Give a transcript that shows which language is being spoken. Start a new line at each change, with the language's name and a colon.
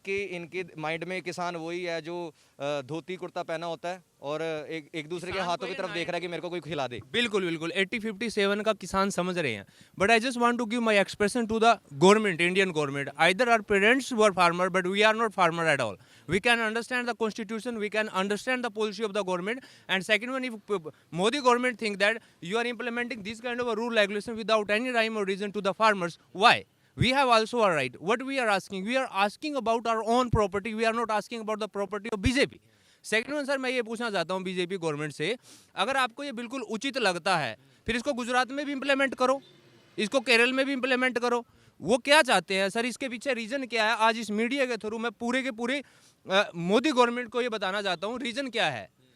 Hindi: इनके माइंड में किसान वही है जो धोती कुर्ता पहना होता है और एक दूसरे के हाथों की तरफ देख रहा है कि मेरे को कोई खिला दे। बिल्कुल 80-57 का किसान समझ रहे हैं।
English: But I just want to give my expression to the government, Indian government. Either our parents were farmer, but we are not farmer at all. We can understand the constitution, we can understand the policy of the government, and second one, if Modi government think that you are implementing this kind of a rule regulation without any rhyme or reason to the farmers, why? We have also a right. What we are asking about our own property. We are not asking about the property of BJP. Second one sir,
Hindi: मैं ये पूछना चाहता हूँ BJP government से, अगर आपको ये बिल्कुल उचित लगता है, फिर इसको गुजरात में भी इम्प्लीमेंट करो, इसको केरल में भी इम्प्लीमेंट करो। वो क्या चाहते हैं सर, इसके पीछे रीज़न क्या है? आज इस मीडिया के थ्रू मैं पूरे के पूरे मोदी गवर्नमेंट को ये बताना चाहता हूँ रीज़न क्या है।